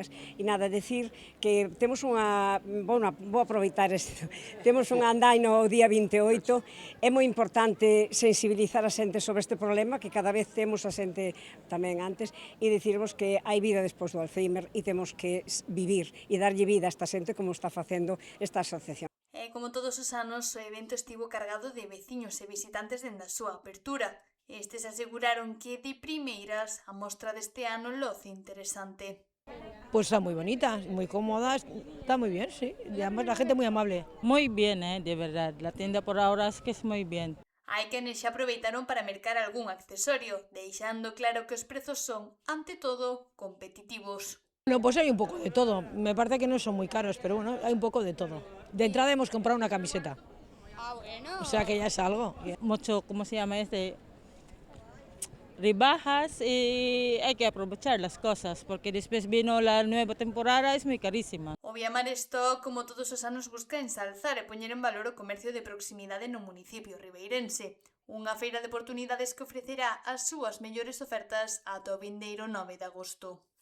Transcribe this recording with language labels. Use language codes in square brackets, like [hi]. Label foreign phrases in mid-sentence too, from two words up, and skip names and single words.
[gl] E nada, decir que temos vou aproveitar isto, temos unha andaina o día 28, é moi importante sensibilizar a xente sobre este problema, que cada vez temos a xente tamén antes, e dicirvos que hai vida despois do Alzheimer e temos que vivir e darlle vida a esta xente como está facendo esta asociación. Como todos os anos, o evento estivo cargado de veciños e visitantes dende a súa apertura. Estes aseguraron que de primeiras a mostra deste ano loce interesante. [es] Pues está muy bonita, muy cómoda, está muy bien, sí. Y además la gente muy amable. Muy bien, de verdad. La tienda por ahora es que es muy bien. [gl] Hai quenes xa aproveitaron para mercar algún accesorio, deixando claro que os prezos son, ante todo, competitivos. [es] Bueno, pues hay un poco de todo. Me parece que no son muy caros, pero bueno, hay un poco de todo. De entrada hemos comprado una camiseta. Ah, bueno. O sea que ya es algo. Mucho, ¿cómo se llama? Rebajas y hay que aprovechar las cosas, porque después vino la nueva temporada, es muy carísima. [gl] O Viamar Stock, como todos os anos, busca ensalzar e poñer en valor o comercio de proximidade no municipio ribeirense. Unha feira de oportunidades que ofrecerá as súas mellores ofertas ata o vindeiro 9 de agosto.